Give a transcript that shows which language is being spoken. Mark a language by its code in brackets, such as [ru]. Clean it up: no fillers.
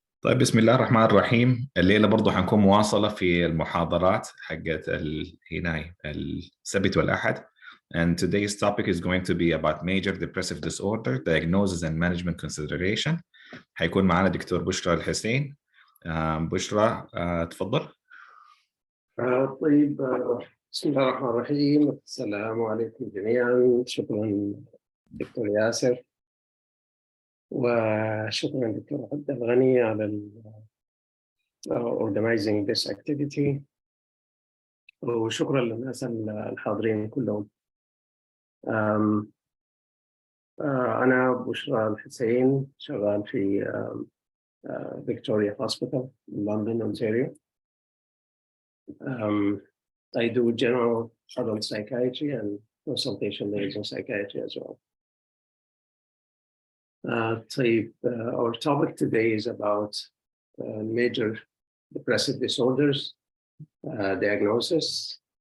[ar] طيب، بسم الله الرحمن الرحيم. الليلة برضو حنكون مواصلة في المحاضرات حقت هنا السبت والأحد. [en] And today's topic is going to be about major depressive disorder, diagnosis and management consideration. [ar] حيكون معنا دكتور بشرى الحسين. بشرى، تفضل. طيب، بسم الله الرحمن الرحيم. السلام عليكم جميعا. شكرا دكتور ياسر، وشكرا دكتور عبد الغني على [en] organizing this activity، [ar] وشكرا للناس الحاضرين كلهم. أنا بشرى الحسين، شغال في Victoria Hospital, London, Ontario. [en] I do general adult psychiatry and consultation liaison psychiatry as well. Our topic today is about major depressive disorders, diagnosis.